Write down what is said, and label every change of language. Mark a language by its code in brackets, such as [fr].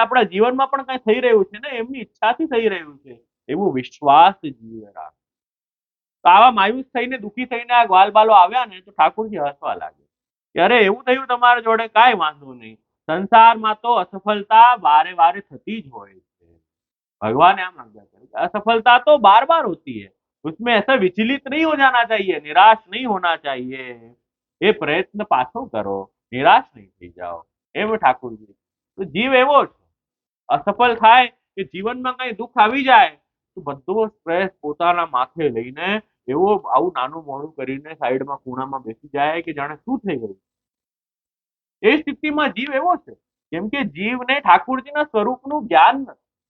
[gu] આપણા જીવનમાં પણ કઈ થઈ રહ્યું છે ને એમની ઈચ્છાથી થઈ રહ્યું છે, એવો વિશ્વાસ જીવે રાખ. તો આવા માયુસ થઈને દુઃખી થઈને આ ગ્વાલબાલો આવ્યા ને તો ઠાકુરજી હસવા લાગે કે અરે એવું થયું તમારા જોડે, કાંઈ વાંધો નહીં, સંસારમાં તો અસફળતા વારે વારે થતી જ હોય છે. [hi] भगवान आम समझा है असफलता तो बार बार होती है, उसमें ऐसा विचलित नहीं हो जाना चाहिए, निराश नहीं होना चाहिए, ये प्रयत्न पाछो करो, निराश नहीं [gu] થઈ જાઓ. એમ ઠાકોરજી. તો જીવ એવો છે, અસફળ થાય કે જીવનમાં કઈ દુઃખ આવી જાય તો બધો સ્ટ્રેસ પોતાના માથે લઈને એવો આવું નાનું મોડું કરીને સાઈડમાં ખૂણામાં બેસી જાય કે જાણે શું થઈ ગયું. એ સ્થિતિમાં જીવ એવો છે, કેમ કે જીવને ઠાકોરજીના સ્વરૂપનું જ્ઞાન નથી.